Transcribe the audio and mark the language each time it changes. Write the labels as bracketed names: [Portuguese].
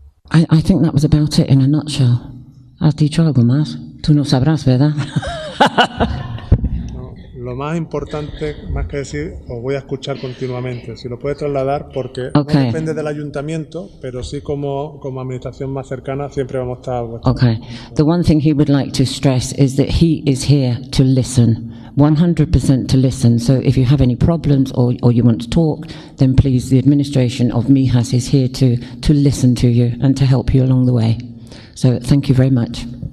[English] I think that was about it in a nutshell. [Spanish] ¿Has dicho algo más? Tú no sabrás, ¿verdad? No, lo más importante, más que decir, os voy a escuchar continuamente. Si lo puedes trasladar, porque no depende del ayuntamiento, pero sí como administración más cercana, siempre vamos a estar... [English] Okay. The one thing he would like to stress is that he is here to listen. 100% to listen. So if you have any problems or you want to talk, then please, the administration of Mijas is here to listen to you and to help you along the way. So thank you very much.